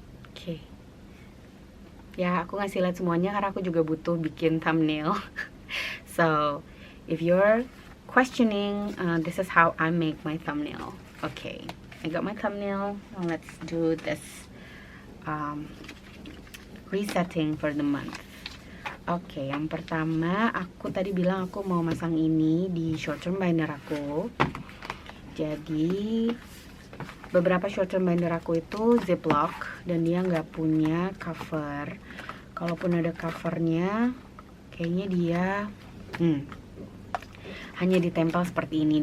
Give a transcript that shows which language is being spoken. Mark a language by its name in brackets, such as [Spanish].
[Indonesian] Oke. Ya, aku ngasih lihat semuanya karena aku juga butuh bikin thumbnail. [English] So, if you're questioning, this is how I make my thumbnail. Okay, I got my thumbnail. Now let's do this resetting for the month. [Indonesian] Oke, yang pertama aku tadi bilang aku mau masang ini di short term binder aku. Jadi beberapa short term binder aku itu ziplock dan dia nggak punya cover. Kalaupun ada covernya, kayaknya dia hanya ditempel seperti ini.